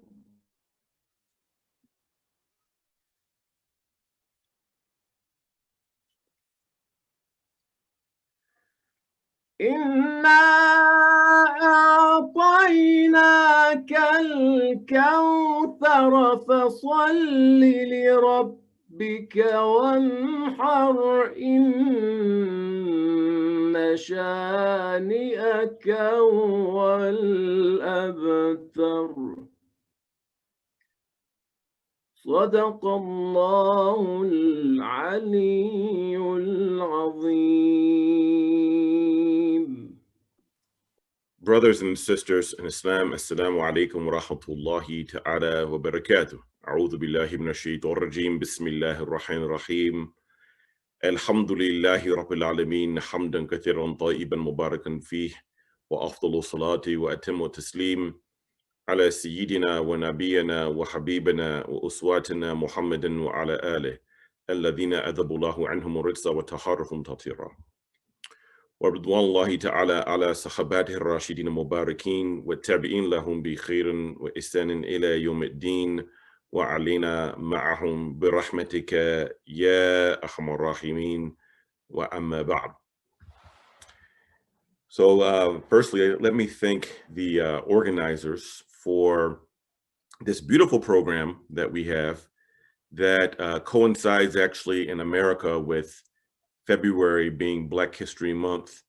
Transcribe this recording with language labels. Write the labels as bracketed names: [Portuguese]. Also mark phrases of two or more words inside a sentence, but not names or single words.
[Arabic] إنا أعطيناك الكوثر فصل لربك وانحر إن شانئك هو الأبتر. صدق الله العلي العظيم. [English] Brothers and sisters in Islam, [Arabic] السلام عليكم ورحمة الله تعالى وبركاته. أعوذ بالله من الشيطان الرجيم. بسم الله الرحمن الرحيم. الحمد لله رب العالمين. حمدا كثيرا طيبا مباركا فيه. وأفضل الصلاة وأتم التسليم. على سيدنا ونبينا وحبيبنا وأسوتنا محمدا وعلى آله. الذين أذهب الله عنهم الرجس وطهرهم تطهيرا. ورضوان الله تعالى على صحابته الراشدين المباركين والتابعين لهم بخير وإحسان إلى يوم الدين وعلينا معهم برحمتك يا أرحم الراحمين وأما بعد. [English] So firstly, let me thank the organizers for this beautiful program that we have that coincides actually in America with February being Black History Month.